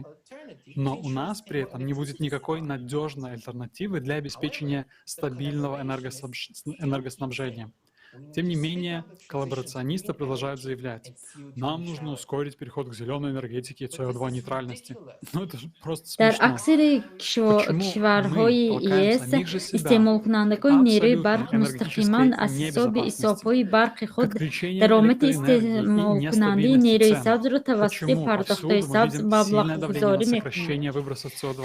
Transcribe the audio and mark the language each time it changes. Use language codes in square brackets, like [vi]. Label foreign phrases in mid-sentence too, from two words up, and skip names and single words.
[ru] Но у нас при этом не будет никакой надежной альтернативы для обеспечения стабильного энергоснабжения. Тем не менее, коллаборационисты продолжают заявлять, нам нужно ускорить переход к зеленой энергетике и CO2-нейтральности. Ну это же просто [fa] در [ru] смешно. [fa] اکثر کشورهای ES استعمال کنندگان نیروی برق مستقیما از حسابهای برق خود درآمد استعمال کننده نیروی سبز را توسط پرداخت‌های سبز مبلغ گذاری می‌کنند.